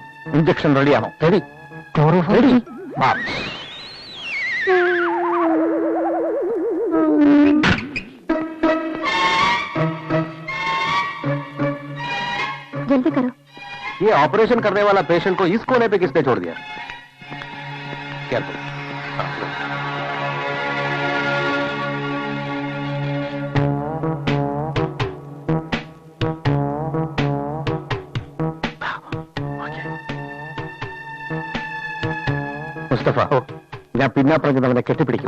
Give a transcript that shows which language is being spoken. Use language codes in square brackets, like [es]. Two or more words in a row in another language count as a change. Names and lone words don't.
[ml] ഇഞ്ചക്ഷൻ റെഡിയാണോ? റെഡി. റെഡി. [hi] जल्दी करो। ये ऑपरेशन करने वाला पेशेंट को इस कोने पे किसने छोड़ दिया? केयरफुल। [ml] മുസ്തഫ, ഞാൻ പിന്നാപ്പറഞ്ഞവനെ കെട്ടിപ്പിടിക്കണം.